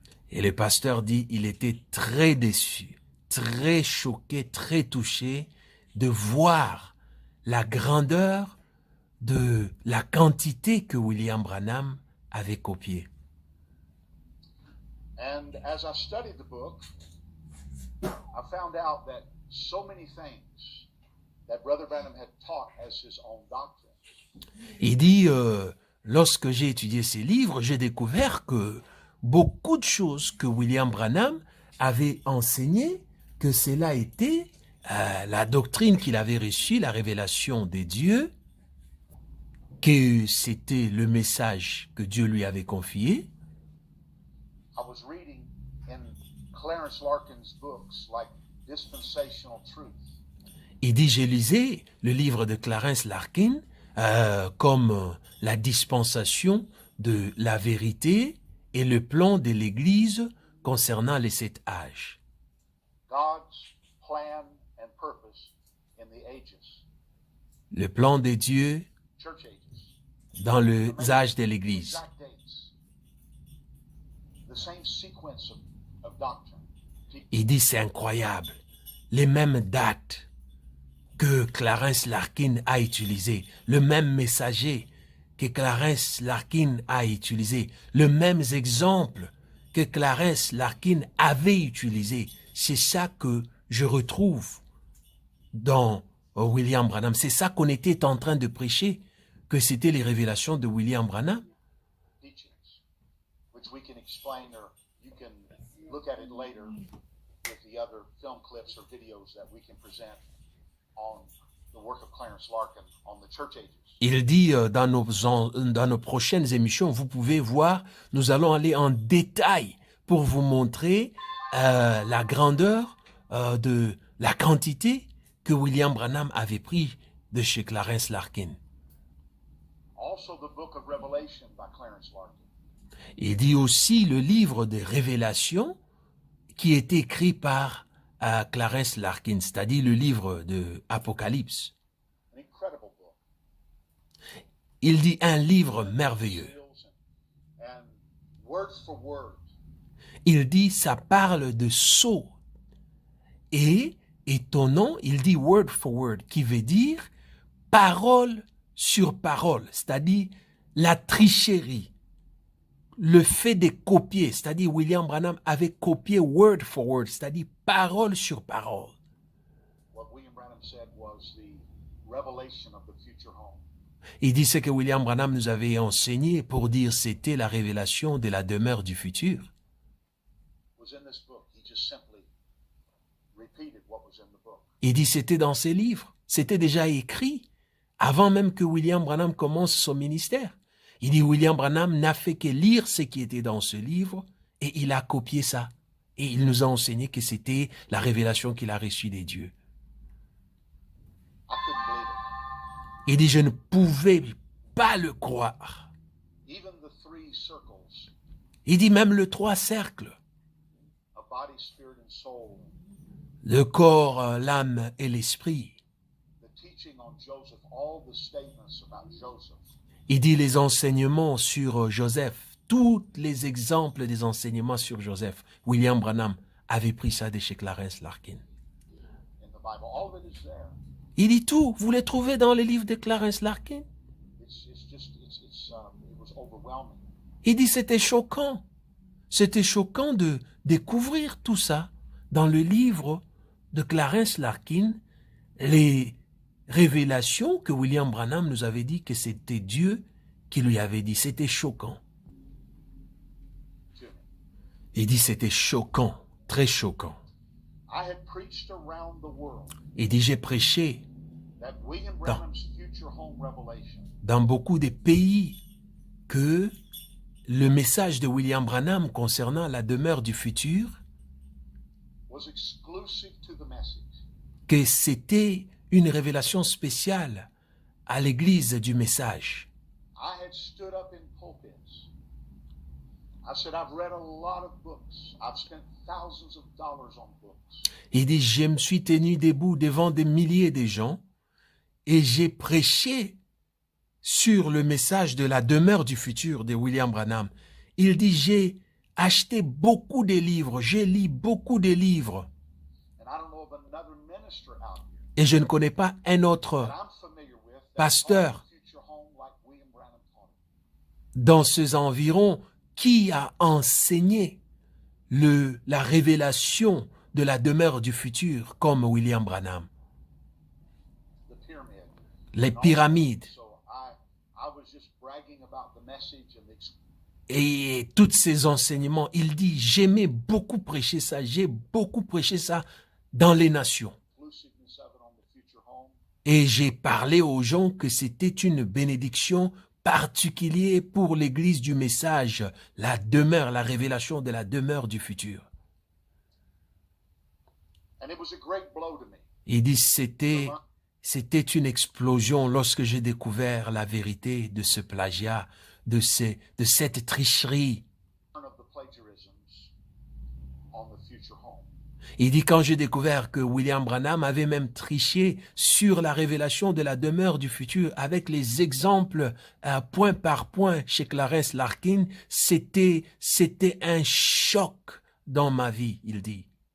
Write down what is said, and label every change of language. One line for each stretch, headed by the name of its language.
French: Et le pasteur dit il était très déçu, très choqué, très touché de voir la grandeur de la quantité que William Branham avait copiée.
English: And as I studied the book, I found out that so many things that Brother Branham had taught as his own doctrine.
French: Il dit, lorsque j'ai étudié ces livres, j'ai découvert que beaucoup de choses que William Branham avait enseignées, que cela était la doctrine qu'il avait reçue, la révélation des dieux, que c'était le message que Dieu lui avait confié.
English: I was reading in Clarence Larkin's books like Dispensational Truth.
French: Il dit, j'ai lisé le livre de Clarence Larkin comme la dispensation de la vérité et le plan de l'Église concernant les 7 âges.
English: God's plan and purpose in the ages.
French: Le plan de Dieu
English: Church ages.
French: dans les âges de l'Église.
English: Exact dates. The same sequence of doctrine.
French: Il dit, c'est incroyable, les mêmes dates que Clarence Larkin a utilisées, le même messager que Clarence Larkin a utilisé, le même exemple que Clarence Larkin avait utilisé. C'est ça que je retrouve dans William Branham. C'est ça qu'on était en train de prêcher, que c'était les révélations de William Branham.
English: Which we can explain, or you can look at it later with the other film clips or videos that we can present on the work of Clarence Larkin on the church ages.
French: Il dit dans nos prochaines émissions, vous pouvez voir, nous allons aller en détail pour vous montrer la grandeur de la quantité que William Branham avait pris de chez Clarence Larkin.
English: Also the book of Revelation by Clarence Larkin.
French: Il dit aussi le livre des révélations qui est écrit par Clarence Larkin, c'est-à-dire le livre de Apocalypse.
English: An incredible book.
French: Il dit un livre merveilleux.
English: And word for word.
French: Il dit ça parle de sceaux. Et étonnant, il dit
English: word for word,
French: qui veut dire parole sur parole, c'est-à-dire la tricherie. Le fait de copier, c'est-à-dire William Branham avait copié
English: word for word,
French: c'est-à-dire parole sur parole.
English: What William Branham said was the revelation of the future home.
French: Il dit ce que William Branham nous avait enseigné pour dire c'était la révélation de la demeure du futur.
English: Was in this book. He just simply repeated what was in the book.
French: Il dit c'était dans ses livres, c'était déjà écrit avant même que William Branham commence son ministère. Il dit William Branham n'a fait que lire ce qui était dans ce livre et il a copié ça. Et il nous a enseigné que c'était la révélation qu'il a reçue des dieux.
English: I couldn't believe it.
French: Il dit je ne pouvais pas le croire.
English: Even the three circles
French: Il dit même le 3 cercles,
English: of body, spirit, and soul.
French: le corps, l'âme et l'esprit.
English: The teaching on Joseph, all the statements about Joseph.
French: Il dit les enseignements sur Joseph, tous les exemples des enseignements sur Joseph. William Branham avait pris ça de chez Clarence Larkin.
English: In the Bible, all of it is there.
French: Il dit tout, vous les trouvez dans les livres de Clarence Larkin.
English: It was overwhelming.
French: Il dit c'était choquant. C'était choquant de découvrir tout ça dans le livre de Clarence Larkin, les révélation que William Branham nous avait dit que c'était Dieu qui lui avait dit. C'était choquant. Il dit c'était choquant, très choquant.
English: I had preached around the world
French: Il dit j'ai prêché
English: that William Branham's future home revelation
French: dans beaucoup de pays que le message de William Branham concernant la demeure du futur,
English: was exclusive to the message.
French: que c'était une révélation spéciale à l'église du message.
English: I had stood up in pulpits. I said, I've read a lot of books. I've spent thousands of dollars on books.
French: Il dit, je me suis tenu debout devant des milliers de gens et j'ai prêché sur le message de la demeure du futur de William Branham. Il dit, j'ai acheté beaucoup de livres, j'ai lu beaucoup de livres.
English: And I don't know of another minister out here
French: Et je ne connais pas un autre
English: that I'm familiar with that
French: pasteur
English: taught the future home like William Branham taught it.
French: dans ces environs qui a enseigné la révélation de la demeure du futur comme William Branham.
English: The pyramid.
French: Les pyramides
English: So I was just bragging about the message and the
French: et tous ces enseignements. Il dit, j'aimais beaucoup prêcher ça, j'ai beaucoup prêché ça dans les nations.
English: exclusiveness of it on the future home.
French: Et j'ai parlé aux gens que c'était une bénédiction particulière pour l'église du message, la demeure, la révélation de la demeure du futur.
English: And it was a great blow to me.
French: Il dit, c'était une explosion lorsque j'ai découvert la vérité de ce plagiat, de cette tricherie.
English: Of the plagiarisms on the future home.
French: Il dit, quand j'ai découvert que William Branham avait même triché sur la révélation de la demeure du futur avec les exemples point par point chez Clarence Larkin, c'était un choc dans ma vie, il dit.